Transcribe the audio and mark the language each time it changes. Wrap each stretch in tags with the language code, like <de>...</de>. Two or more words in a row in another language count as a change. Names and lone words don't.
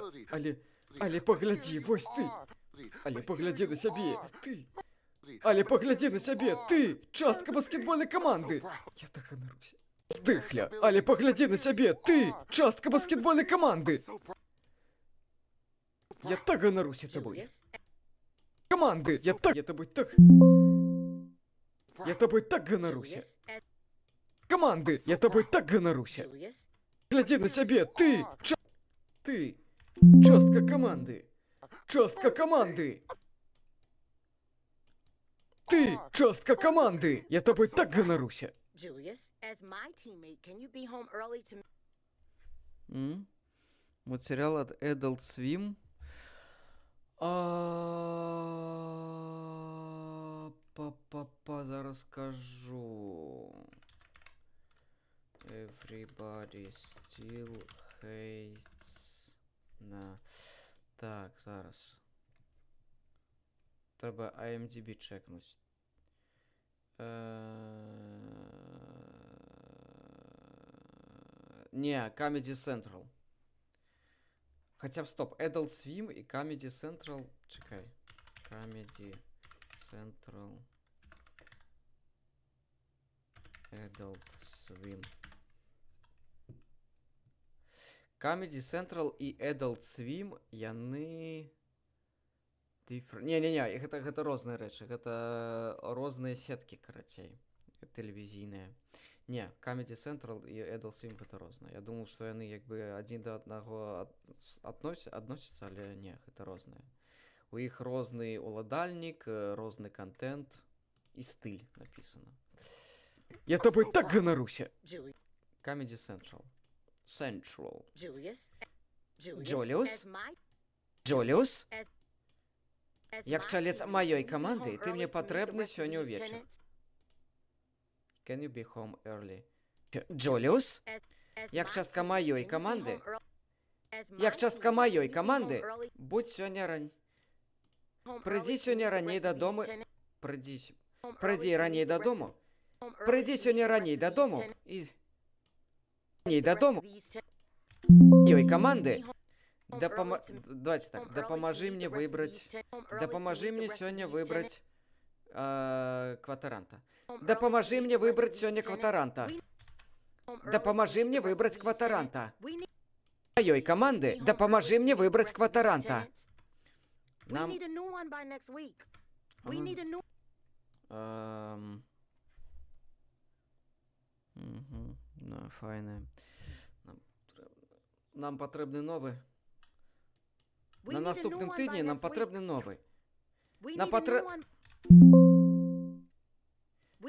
<be>Але паглядзі, вось ты. Але паглядзі на сябе, ты. Але паглядзі на сябе, ты, частка баскетбольнай каманды. Я так ганаруся. Здыхля, але паглядзі на сябе, ты, частка баскетбольнай каманды. Я так ганаруся табой. Команды, я тобой так ганаруся. Команды, я тобой так ганаруся. Глядзі на сябе, ты, частка команды. Частка команды. Ты, частка команды. Я тобой так ганаруся.</be> <ru>Материал от Adult Swim.</ru> <be>Зараз скажу.</be> <en>Everybody still hates на.</en> <uk>Так, зараз. Треба IMDb чекнуть.</uk> <ru>Не, Comedy Central. Хотя стоп, Adult Swim и Comedy Central. Чекай. Comedy Central. Adult Swim. Comedy Central и Adult Swim,</ru> <be>яны Не-не-не, гэта розныя рэчы, гэта розныя сеткі, карацей, тэлевізійныя. Не, Comedy Central і Adult Swim гэта розныя. Я думаў, што яны як бы адзін да аднаго адносяцца, але не, гэта розныя. У іх розны ўладальнік, розны контент і стыль напісана. Я тобой так ганаруся. Comedy Central. Julius. Julius?</be> <en>As my</en> <be>Джоліус?</be> <en>as</en> <be>Як</be> <en>my</en> <be>чалец</be> <en>teammate,</en> <be>маёй</be> <en>can you be</en> <be>каманды,</be> <en>home</en> <be>ты мне</be> <en>early to meet the</en> <be>патрэбны</be> <en>rest of</en> <be>сёння</be> <en>these</en> <be>ўвечары.</be> <en>tenants? Can you be home early? Джоліус? As</en> <be>Як</be> <en>my</en> <be>частка</be> <en>teammate,</en> <be>маёй</be> <en>can you be</en> <be>каманды,</be> <en>home early- As</en> <be>як</be> <en>my</en> <be>частка</be> <en>teammate,</en> <be>маёй</be> <en>can you be home</en> <be>каманды,</be> <en>early-</en> <be>будь сёння рань.</be> <en>home</en> <be>Прыйдзі</be> <en>early to</en> <be>сёння</be> <en>meet the</en> <be>раней</be> <en>rest of these</en> <be>дадому.</be> <en>tenants?</en> <be>Прыйдзі</be> <en>Home early</en> <be>Прыйдзі</be> <en>to</en> <be>раней</be> <en>meet the rest of-</en> <be>дадому.</be> <en>home early</en> <be>Прыйдзі</be> <en>to meet</en> <be>сёння</be> <en>the</en> <be>раней</be> <en>rest of these</en> <be>дадому</be> <en>tenants-</en> <be>і раней</be> <en>the rest of</en> <be>дадому</be> <en>these ten-</en> <be>ёй каманды.</be> <en>home</en> <be>Дапама...</be> <en>early to-</en> <ru>Давайте так,</ru> <en>home early to</en> <be>дапамажы</be> <en>meet</en> <be>мне</be> <en>the rest of</en> <be>выбраць.</be> <en>these ten- home early to</en> <be>Дапамажы</be> <en>meet the</en> <be>мне</be> <en>rest of</en> <be>сёння</be> <en>these</en> <be>выбраць кватаранта.</be> <en>tenants- home early</en> <be>Дапамажы</be> <en>to meet</en> <be>мне</be> <en>the rest of</en> <be>выбраць</be> <en>these</en> <be>сёння</be> <en>tenants.</en> <be>кватаранта.</be> <en>We- home early</en> <be>Дапамажы</be> <en>to meet</en> <be>мне</be> <en>the rest of</en> <be>выбраць</be> <en>these</en> <be>кватаранта.</be> <en>tenants. We need-</en> <be>Маёй каманды,</be> <en>home</en> <be>дапамажы</be> <en>early to</en> <be>мне</be> <en>meet the</en> <be>выбраць</be> <en>rest of these</en> <be>кватаранта.</be> <en>tenants. We</en> <be>Нам...</be> <en>need a new one by next week. We Ага. need a new</en> <uk>Ну, файне.</uk> <be>Нам патрэбны новы.</be> <en>we</en> <be>На</be> <en>need a new</en> <be>наступным</be> <en>one by</en> <be>тыдні нам</be> <en>next week.</en> <be>патрэбны новы.</be> <en>We</en> <be>на</be> <en>need a</en> <be>патрэ-</be> <en>new one. We</en>